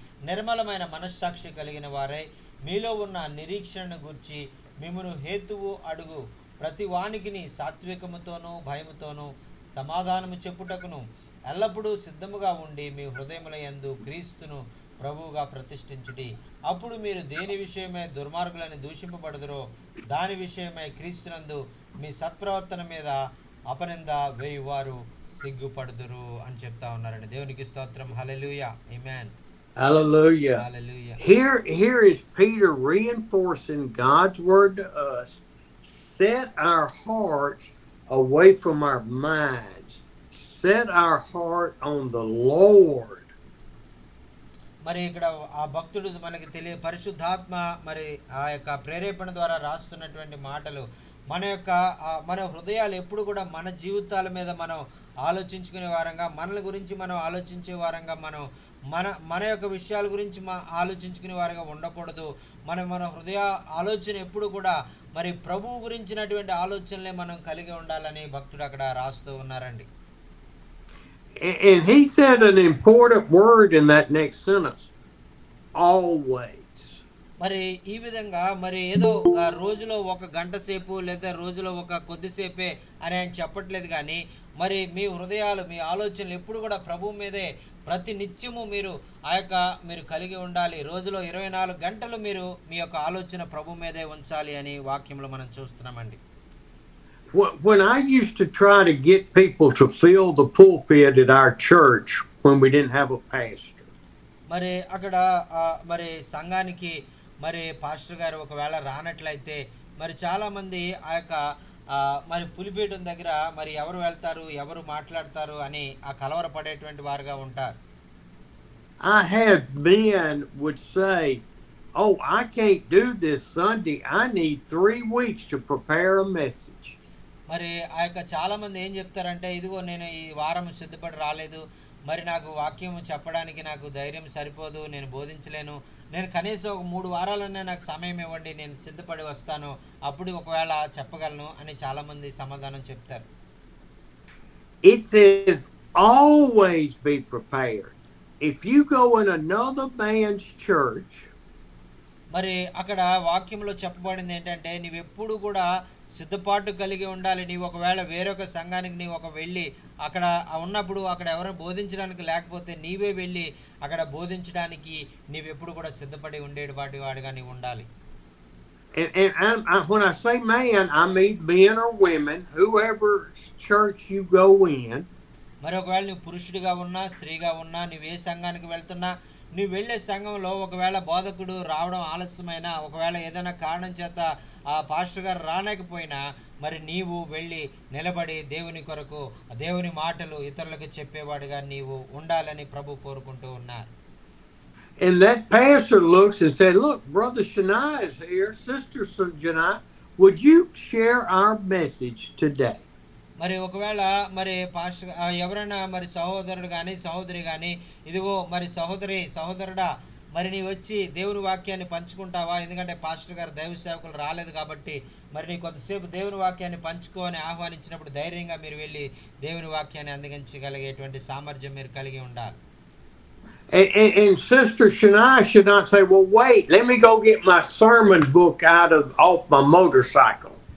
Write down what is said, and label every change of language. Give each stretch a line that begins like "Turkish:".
Telugu: నిర్మలమైన మనస్సాక్షి కలిగిన వారై మీలో ఉన్న నిరీక్షణను గూర్చి మిమ్మును హేతువు అడుగు ప్రతి వానికిని సాత్వికముతోనూ భయముతోనూ సమాధానము చెప్పుటకును ఎల్లప్పుడూ సిద్ధముగా ఉండి మీ హృదయముల యందు క్రీస్తును ప్రభువుగా ప్రతిష్ఠించుడి. అప్పుడు మీరు దేని విషయమై దుర్మార్గులని దూషింపబడుదురో దాని విషయమై క్రీస్తునందు మీ సత్ప్రవర్తన మీద అపనింద వేయువారు సిగ్గుపడుదురు అని చెప్తా ఉన్నారండి. దేవునికి స్తోత్రం. హల్లెలూయా. ఆమేన్.
English: Hallelujah. Hallelujah. Here is Peter reinforcing God's word to us. Set our hearts away from our minds. Set our heart on the Lord.
Telugu: మరి ఇక్కడ ఆ భక్తుడు మనకి పరిశుద్ధాత్మ మరి ఆ యొక్క ప్రేరేపణ ద్వారా రాస్తున్నటువంటి మాటలు, మన హృదయాలు ఎప్పుడు కూడా మన జీవితాల మీద మనం ఆలోచించుకునే వారంగా, మనల గురించి మనం ఆలోచించే వారంగా, మన యొక్క విషయాల గురించి ఆలోచించుకునే వారుగా ఉండకూడదు. మన హృదయ ఆలోచన ఎప్పుడు కూడా మరి ప్రభువు గురించినటువంటి ఆలోచనలే మనం కలిగి ఉండాలని భక్తుడు అక్కడ రాస్తూ ఉన్నారండి.
English: And he said an important word in that next sentence. Always.
Telugu: మరి ఈ విధంగా మరి ఏదో రోజులో ఒక గంట సేపు లేదా రోజులో ఒక కొద్దిసేపే అని ఆయన చెప్పట్లేదు, కానీ మరి మీ హృదయాలు, మీ ఆలోచనలు ఎప్పుడు కూడా ప్రభువు మీదే ప్రతి నిత్యము మీరు కలిగి ఉండాలి. రోజులో 24 గంటలు మీరు మీ యొక్క ఆలోచన ప్రభు మీదే ఉంచాలి అని వాక్యంలో మనం చూస్తున్నామండి.
English: When I used to try to get people to fill the pulpit at our church when we didn't have a pastor.
Telugu: మరి అక్కడ మరి సంఘానికి మరి పాస్టర్ గారు ఒకవేళ రానట్లయితే మరి చాలా మంది ఆ యొక్క మరి పులిపీఠం దగ్గర మరి ఎవరు వెళ్తారు, ఎవరు మాట్లాడతారు అని ఆ కలవరపడేటువంటి వారుగా ఉంటారు.
English: I had men would say, "Oh, I can't do this Sunday. I need 3 weeks to prepare a message."
Telugu: మరి ఆ యొక్క చాలా మంది ఏం చెప్తారంటే, ఇదిగో నేను ఈ వారం సిద్ధపడి రాలేదు, మరి నాకు వాక్యం చెప్పడానికి నాకు ధైర్యం సరిపోదు, నేను బోధించలేను, నేను కనీసం ఒక 3 వారాలనే నాకు సమయం ఇవ్వండి, నేను సిద్ధపడి వస్తాను, అప్పుడు ఒకవేళ చెప్పగలను అని చాలా మంది సమాధానం చెప్తారు.
English: It says always be prepared. If you go in another man's church
Telugu: మరి అక్కడ వాక్యంలో చెప్పబడింది ఏంటంటే నీవెప్పుడు కూడా సిద్ధపాటు కలిగి ఉండాలి. నీవు ఒకవేళ వేరొక సంఘానికి నీవు వెళ్ళి అక్కడ ఉన్నప్పుడు అక్కడ ఎవరు బోధించడానికి లేకపోతే నీవే వెళ్ళి అక్కడ బోధించడానికి నీవెప్పుడు కూడా సిద్ధపడి వాడిగా నీవు ఉండాలి.
English: When I say man, I mean men or women, whoever church you go in.
Telugu: మరి ఒకవేళ నువ్వు పురుషుడిగా ఉన్నా స్త్రీగా ఉన్నా నువ్వు ఏ సంఘానికి వెళ్తున్నా నువ్వు వెళ్ళే సంఘంలో ఒకవేళ బోధకుడు రావడం ఆలస్యమైన ఒకవేళ ఏదైనా కారణం చేత ఆ పాస్టర్ గారు రాలేకపోయినా మరి నీవు వెళ్ళి నిలబడి దేవుని కొరకు దేవుని మాటలు ఇతరులకు చెప్పేవాడుగా నీవు ఉండాలని ప్రభు కోరుకుంటూ ఉన్నారు.
English: And that pastor looks and said, "Look, Brother Shania is here. Sister Shania, would you share our message today?"
Telugu: మరి ఒకవేళ మరి పాస్టర్ ఎవరైనా మరి సహోదరుడు కానీ సహోదరి కానీ ఇదిగో మరి సహోదరుడా మరి నీ వచ్చి దేవుని వాక్యాన్ని పంచుకుంటావా, ఎందుకంటే పాస్టర్ గారు దైవ సేవకులు రాలేదు కాబట్టి మరి నీ కొంతసేపు దేవుని వాక్యాన్ని పంచుకో అని ఆహ్వానించినప్పుడు ధైర్యంగా మీరు వెళ్ళి దేవుని వాక్యాన్ని అందించగలిగేటువంటి సామర్థ్యం మీరు కలిగి ఉండాలి.
English: And Sister Shania should not say, "Well, wait, let me go get my sermon book off my motorcycle."